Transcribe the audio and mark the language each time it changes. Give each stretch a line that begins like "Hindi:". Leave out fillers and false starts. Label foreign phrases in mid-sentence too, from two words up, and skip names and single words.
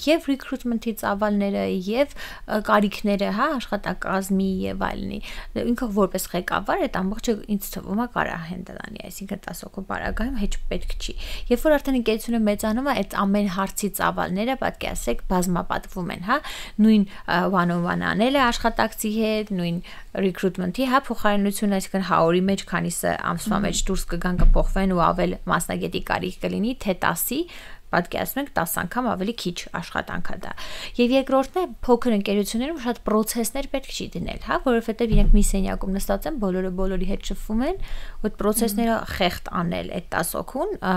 Armenian: եւ recruitment-ի ծավալները, եւ կարիքները, հա, աշխատակազմի եւ այլնի։ Ինքը որպես ղեկավար այդ ամբողջը ինձ թվում է կարա handle անի, այսինքն 10 հոգու բaragայում հեչ պետք չի։ Երբ որ արդեն ընկերությունը մեծանում է, այդ ամեն հարցի ծավալները պատկի ասեք բազմապատկվում են, հա, նույն one-on-one անելը աշխատակցի հետ, նույն recruitment-ի, հա, փոխարինությունը, այսինքն հաուրի մեջ քանիսը ամսվա մեջ դուրս կգան կփոխվեն ու ավել մասնագետի կարիք կլինի, թե 10-ի պատկերացնում ենք 10 անգամ ավելի քիչ աշխատանք է դա։ Եվ երկրորդն է փոքր ընկերություններում շատ process-ներ պետք չի դնել, հա, որովհետև իրենք մի սենյակում նստած են, բոլորը բոլորի հետ շփվում են, ու այդ process-ները խեղտ անել այդ 10 հոգուն